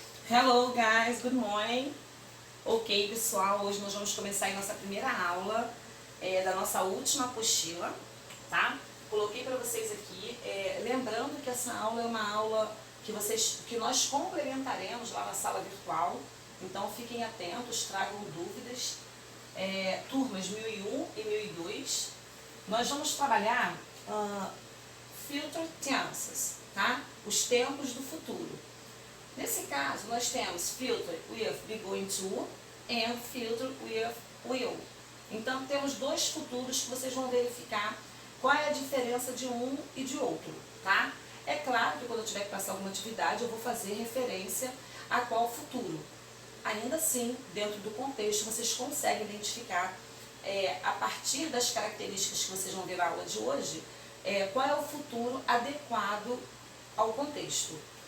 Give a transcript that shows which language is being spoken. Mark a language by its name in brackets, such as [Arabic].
[English] Hello guys, good morning. [Portuguese] Ok pessoal, hoje nós vamos começar a nossa primeira aula da nossa última apostila, tá? Coloquei para vocês aqui, lembrando que essa aula é uma aula que nós complementaremos lá na sala virtual, então fiquem atentos, tragam dúvidas. Turmas 1001 e 1002, nós vamos trabalhar future tenses, tá? Os tempos do futuro. Nesse caso, nós temos [English] future with be going to and future with will. [Portuguese] Então, temos dois futuros que vocês vão verificar qual é a diferença de um e de outro, tá? É claro que quando eu tiver que passar alguma atividade, eu vou fazer referência a qual futuro. Ainda assim, dentro do contexto, vocês conseguem identificar, a partir das características que vocês vão ver na aula de hoje, qual é o futuro adequado ao contexto.